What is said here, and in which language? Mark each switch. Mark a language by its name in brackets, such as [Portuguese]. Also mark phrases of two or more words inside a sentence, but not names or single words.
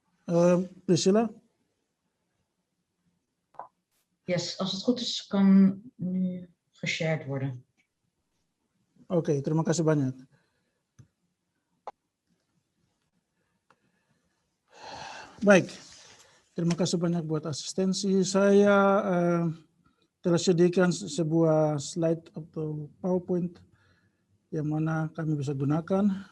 [Indonesian] Priscilla? [Dutch] Yes, als het goed is, kan nu geshared worden. [Indonesian] Oke, terima kasih banyak. Baik, terima kasih banyak buat asistensi. Saya telah sediakan sebuah slide atau PowerPoint yang mana kami bisa gunakan.